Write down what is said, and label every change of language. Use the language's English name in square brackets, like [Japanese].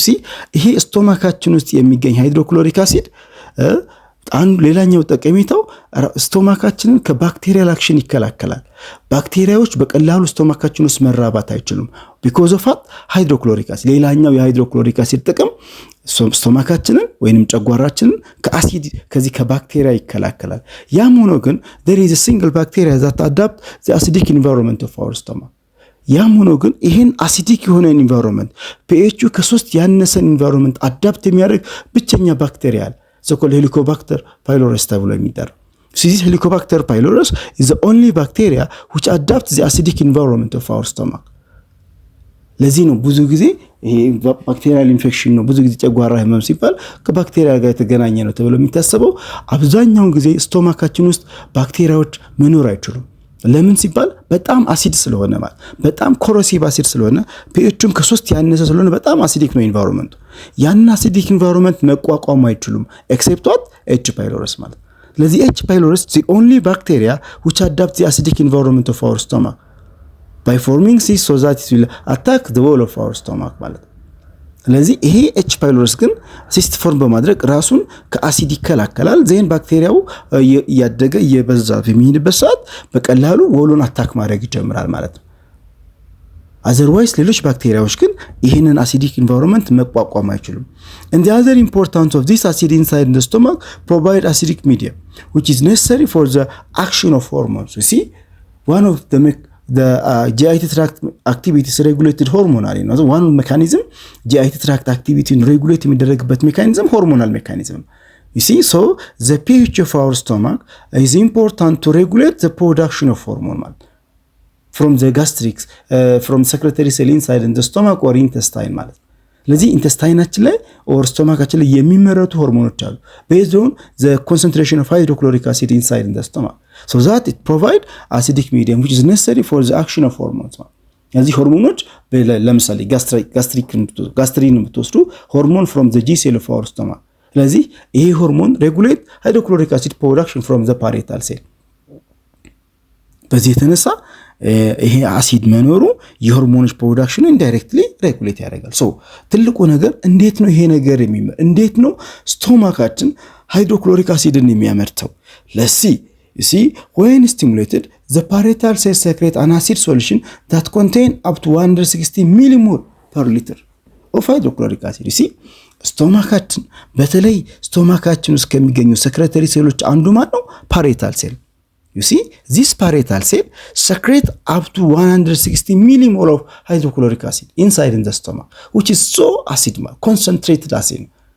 [Amharic] you see ይሄ ስቶማካችን ውስጥ የሚገኝ ሃይድሮክሎሪክ አሲድ አንዱ ሌላኛው ጠቀሜታው ስቶማካችንን ከባክቴሪያል አክሽን ይከላከላል። ባክቴሪያዎች በቀላሉ ስቶማካችን ውስጥ መራባት አይችሉም [English] because of hydrochloric acid. [Amharic] ሌላኛው የሃይድሮክሎሪክ አሲድ ጥቅም ስቶማካችንን ወይንም ጨጓራችንን ከአሲድ ከዚህ ከባክቴሪያ ይከላከላል። ያም ሆኖ ግን [English] there is a single bacteria that adapt the acidic environment of our stomach. [Amharic] ያም ሆኖ ግን ይሄን አሲዲክ የሆነ ኢንቫይሮንመንት pH ከ3 ያነሰን ኢንቫይሮንመንት አዳፕት የሚያደርግ ብቸኛ ባክቴሪያ አለ፣ so called Helicobacter pylori ተብሎ የሚጠራው። [English] This Helicobacter pylori is the only bacteria which adapts the acidic environment of our stomach. [Amharic] ለዚህ ነው ብዙ ጊዜ ይሄ ባክቴሪያል ኢንፌክሽን ነው ብዙ ጊዜ ጨጓራ ህመም ሲባል ከባክቴሪያ ጋር የተገናኘ ነው ተብሎ የሚታሰበው። አብዛኛውን ጊዜ ስቶማካችን ውስጥ ባክቴሪያዎች መኖር አይችሉም። ለምን ሲባል በጣም አሲድ ስለሆነ ማለት በጣም ኮሮሲቭ አሲድ ስለሆነ pHም ከ3 ያነሰ ስለሆነ በጣም አሲዲክ ነው ኢንቫይሮንመንቱ። ያን አሲዲክ ኢንቫይሮንመንት መቋቋም አይችሉም except H. [English] pylori ማለት። ለዚህ H. pylori is the only bacteria which adapts the acidic environment of our stomach by forming cysts so that it will attack the wall of our stomach ማለት። [Amharic] ለዚህ ይሄ [English] H. [Amharic] pylori ግን ሲስት ፎርም በማድረግ ራሱን ከአሲድ ይከላከላል። ዜን ባክቴሪያው ያደገ የበዛ በሚሄድበት ሰዓት በቀላሉ ወሉን አታክ ማድረግ ይጀምራል ማለት ነው። otherwise ሌሎች ባክቴሪያዎች ግን ይሄንን አሲዲክ ኢንቫይሮንመንት መቋቋም አይችሉም። [English] and the other importance of this acid inside the stomach provide acidic medium which is necessary for the action of hormones. [Amharic] you see [English] one of the GI tract activity is regulated hormonally. One mechanism GI tract activity regulate የሚደረግበት mechanism hormonal mechanism. You see, so the pH of our stomach is important to regulate the production of hormone from the gastrics, from secretory cell inside in the stomach or intestine [Amharic] ማለት ለዚህ ኢንተስታይናችን ላይ or stomachአችን ላይ የሚመረቱ ሆርሞኖች አሉ [English] based on the concentration of hydrochloric acid inside in the stomach, so that it provide acidic medium which is necessary for the action of hormones. [Amharic] እነዚህ ሆርሞኖች ለምሳሌ ጋስትሪን ብትወስዱ [English] hormone from the G cell of our stomach። [Amharic] ስለዚህ ይሄ ሆርሞን [English] regulate hydrochloric acid production from the parietal cell። [Amharic] በዚህ የተነሳ ይሄ አሲድ መኖሩ የሆርሞኖች ፕሮዳክሽን ኢንዳይሬክትሊ ሬጉሌት ያደርጋል። ሶ ትልቁ ነገር እንዴት ነው ይሄ ነገር እንዴት ነው ስቶማካችን ሃይድሮክሎሪክ አሲድን የሚያመርተው? [English] let's see. You see, when stimulated, the parietal cells secrete an acid solution that contain up to 160 millimole per liter of hydrochloric acid. [Amharic] You see, ስቶማካችን በተለይ ስቶማካችን ውስጥ ከሚገኙ ሰክሬተሪ ሴሎች አንዱ ማለት ነው parietal cell. [English] You see, this parietal cell secrete up to 160 millimole of hydrochloric acid inside in the stomach, which is so acid, concentrated acid.